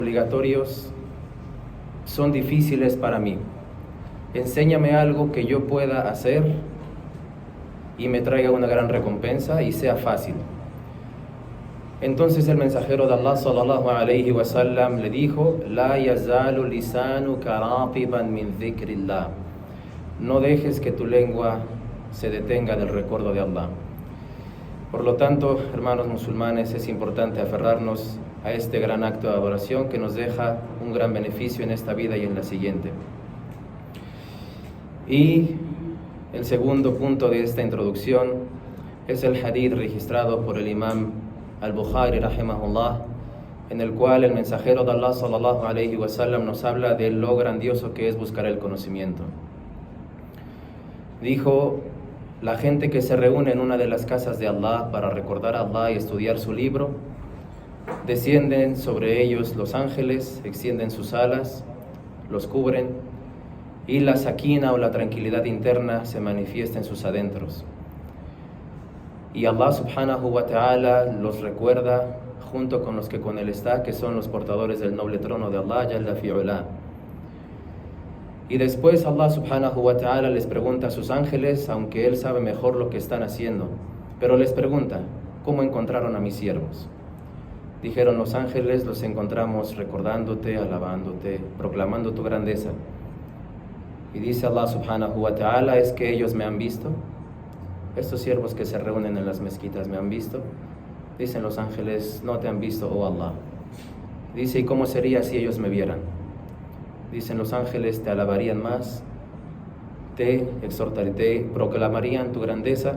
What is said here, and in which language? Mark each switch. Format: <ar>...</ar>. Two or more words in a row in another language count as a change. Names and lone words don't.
<es>Obligatorios son difíciles para mí. Enséñame algo que yo pueda hacer y me traiga una gran recompensa y sea fácil. Entonces el mensajero de Allah</es> <ar>صلى الله عليه وسلم</ar> <es>le dijo:</es> <ar>لا يزال لسانك رطبا من ذكر الله.</ar> <es>No dejes que tu lengua se detenga del recuerdo de Allah. Por lo tanto, hermanos musulmanes, es importante aferrarnos a este gran acto de adoración que nos deja un gran beneficio en esta vida y en la siguiente. Y el segundo punto de esta introducción es el hadith registrado por el imam al-Bukhari rahimahullah, en el cual el mensajero de Allah</es> <ar>صلى الله عليه وسلم</ar> <es>nos habla de lo grandioso que es buscar el conocimiento. Dijo: la gente que se reúne en una de las casas de Allah para recordar a Allah y estudiar su libro, descienden sobre ellos los ángeles, extienden sus alas, los cubren, y la sakina o la tranquilidad interna se manifiesta en sus adentros. Y Allah</es> <ar>سبحانه وتعالى</ar> <es>los recuerda junto con los que con él está, que son los portadores del noble trono de Allah</es> <ar>جل في علاه.</ar> <es>Y después Allah</es> <ar>سبحانه وتعالى</ar> <es>les pregunta a sus ángeles, aunque Él sabe mejor lo que están haciendo, pero les pregunta: ¿cómo encontraron a mis siervos? Dijeron los ángeles: los encontramos recordándote, alabándote, proclamando tu grandeza. Y dice Allah</es> <ar>سبحانه وتعالى:</ar> <es>¿es que ellos me han visto? Estos siervos que se reúnen en las mezquitas, ¿me han visto? Dicen los ángeles: no te han visto, oh Allah. Dice: ¿y cómo sería si ellos me vieran? Dicen los ángeles: te alabarían más, te exhortarían, te proclamarían tu grandeza.</es>